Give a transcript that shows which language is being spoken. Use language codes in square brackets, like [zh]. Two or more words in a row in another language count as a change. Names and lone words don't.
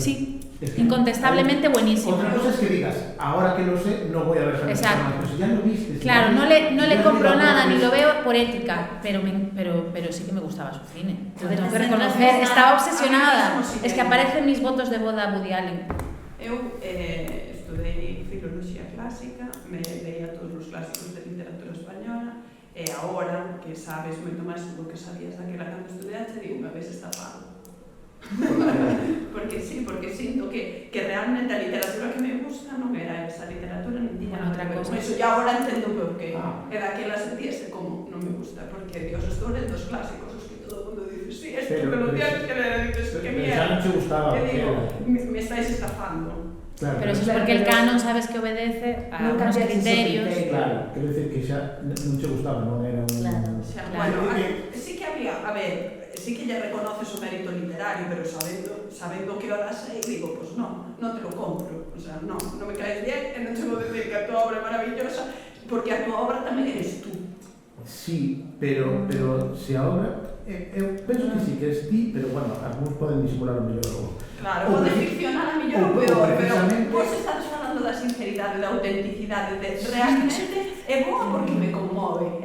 [es] Sí, incontestablemente buenísima. Otra cosa es que digas, ahora que lo sé, no voy a ver Hannah y sus hermanas, pero si ya lo viste. Claro, no le compro nada, ni lo veo por ética, pero sí que me gustaba su cine. Lo tengo que reconocer, estaba obsesionada. Es que aparecen mis votos de boda Woody Allen. [gl] Eu estudei filoloxía clásica, me leía todos os clásicos de literatura española e agora que sabes moito máis do que sabías daquela cando estudiaste, digo, [es] me habéis estafado. [gl] Porque sinto que realmente a literatura que me gusta non era esa literatura ni tiña [es] otra cosa. [gl] Eso, e agora entendo por qué. E daquela sentíase como non me gusta, porque Dios, estou lendo os clásicos, os que todo o mundo dice, [es] sí, esto que lo tienes que leer, dices, que mierda. Ya no te gustaba. Que digo, me estáis estafando. Claro, pero eso es porque el canon sabes que obedece a unos criterios. [gl] Claro, [es] quiero decir que [gl] xa non te gustaba, non era un... Claro. [es] Bueno, sí que había, a ver, sí que ya reconoces [gl] o mérito literario, [es] pero sabiendo que ahora sei, digo, pues no te lo compro. O sea, no me caes bien, [gl] e non te vou decir que a tua obra é maravillosa, porque a tua obra tamén eres tú. Sí, pero se a obra... Eu penso que sí, que es ti, pero bueno, algúns poden disimular o mellor. Claro, pode ficcionar a mellor ou peor, pero vos estás falando da sinceridade, da autenticidade, de realmente é boa porque me conmove.